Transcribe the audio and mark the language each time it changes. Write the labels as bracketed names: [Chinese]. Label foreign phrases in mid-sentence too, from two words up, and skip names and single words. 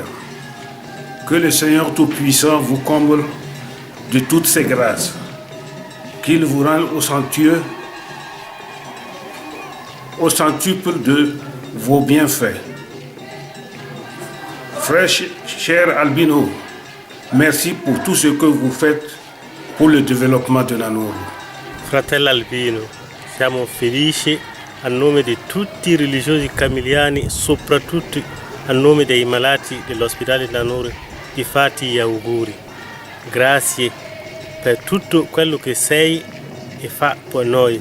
[French] Que le Seigneur Tout-Puissant vous comble de toutes ses grâces, qu'il vous rende au centuple de vos bienfaits. Frère cher Albino, merci pour tout ce que vous faites pour le développement de Nanoro. [Italian] Fratello Albino, siamo felici a nome di tutti i religiosi camiliani, soprattutto a nome dei malati dell'ospedale di Nanoro, di farti gli auguri. Grazie per tutto quello che sei e fa per noi.